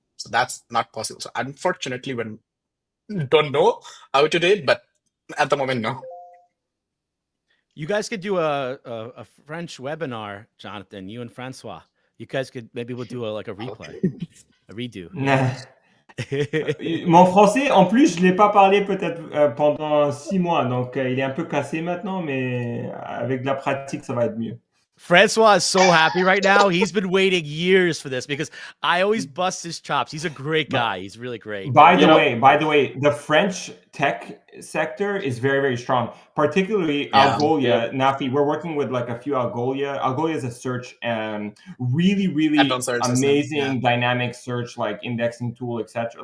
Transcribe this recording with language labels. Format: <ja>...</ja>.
<en>So that's not possible. So unfortunately, we don't know how to do it, but at the moment, no. You guys could do a French webinar, Jonathan. You and Francois. You guys could we'll do a replay, a redo.</en> <fr>Mon français, en plus, je l'ai pas parlé peut-être pendant 6 mois, donc il est un peu cassé maintenant, mais avec de la pratique, ça va être mieux.</fr> <en>Francois is so happy right now. He's been waiting years for this because I always bust his chops. He's a great guy. He's really great. By the way, the French tech sector is very, very strong, particularly Algolia. Nafi, we're working with like a few Algolia. Algolia is a search really, really amazing dynamic search, like indexing tool, etc.</en>